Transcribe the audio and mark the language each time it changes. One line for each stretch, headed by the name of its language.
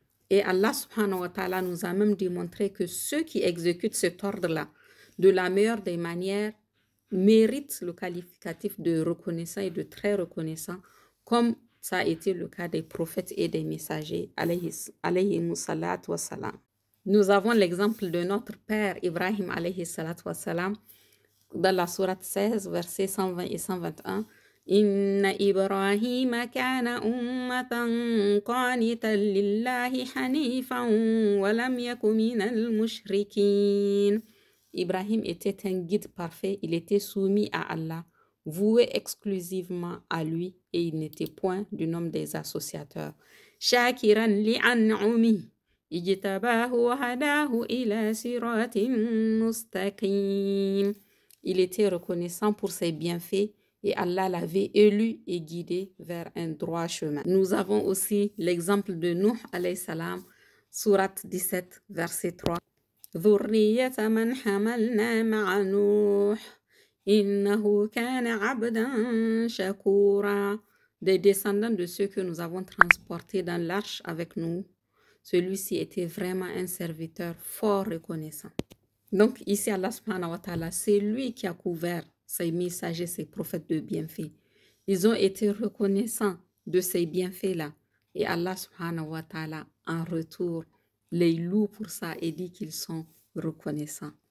French: Et Allah subhanahu wa ta'ala nous a même démontré que ceux qui exécutent cet ordre-là de la meilleure des manières méritent le qualificatif de reconnaissant et de très reconnaissant, comme ça a été le cas des prophètes et des messagers, alayhi salatu wa salam. Nous avons l'exemple de notre père Ibrahim, alayhi salatu wa salam, dans la sourate 16, versets 120 et 121.
Arabic: إن إبراهيم كان أمة قانتا لله حنيفا ولم يك من المشركين.
French: Ibrahim était un guide parfait, il était soumis à Allah, voué exclusivement à lui et il n'était point du nombre des associateurs.
Arabic: شاكرا لأنعمه اجتباه وهداه إلى صراط مستقيم.
French: Il était reconnaissant pour ses bienfaits et Allah l'avait élu et guidé vers un droit chemin. Nous avons aussi l'exemple de Nuh alayhi salam, sourate 17, verset 3.
Arabic: ذرية من حملنا مع نوح إنه كان عبدا شكورا.
French: Des descendants de ceux que nous avons transportés dans l'arche avec nous, celui-ci était vraiment un serviteur fort reconnaissant. Donc ici Allah subhanahu wa ta'ala, c'est lui qui a couvert ses messagers, ses prophètes de bienfaits. Ils ont été reconnaissants de ces bienfaits-là. Et Allah subhanahu wa ta'ala, en retour, les loue pour ça et dit qu'ils sont reconnaissants.